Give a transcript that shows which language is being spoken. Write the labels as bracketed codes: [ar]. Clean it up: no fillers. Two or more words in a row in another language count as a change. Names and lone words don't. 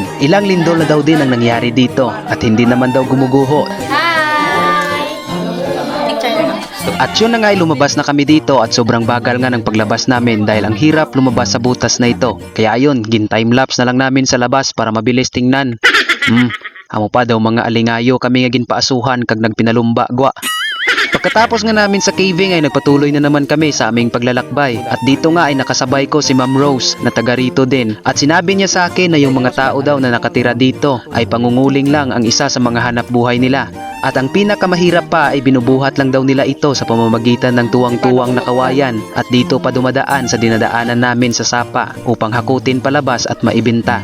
[tl] Ilang lindol na daw din ang nangyari dito at hindi naman daw gumuguho. At yun na nga ay lumabas na kami dito at sobrang bagal nga ng paglabas namin dahil ang hirap lumabas sa butas na ito. Kaya ayun, gin-timelapse na lang namin sa labas para mabilis tingnan. [hil] Amo pa daw mga alingayo kami nga ginpaasuhan kag nagpinalumba gwa. [tl] Pagkatapos nga namin sa caving ay nagpatuloy na naman kami sa aming paglalakbay at dito nga ay nakasabay ko si Ma'am Rose na taga rito din at sinabi niya sa akin na yung mga tao daw na nakatira dito ay pangunguling lang ang isa sa mga hanap buhay nila at ang pinakamahirap pa ay binubuhat lang daw nila ito sa pamamagitan ng tuwang-tuwang na kawayan at dito pa dumadaan sa dinadaanan namin sa sapa upang hakutin palabas at maibenta.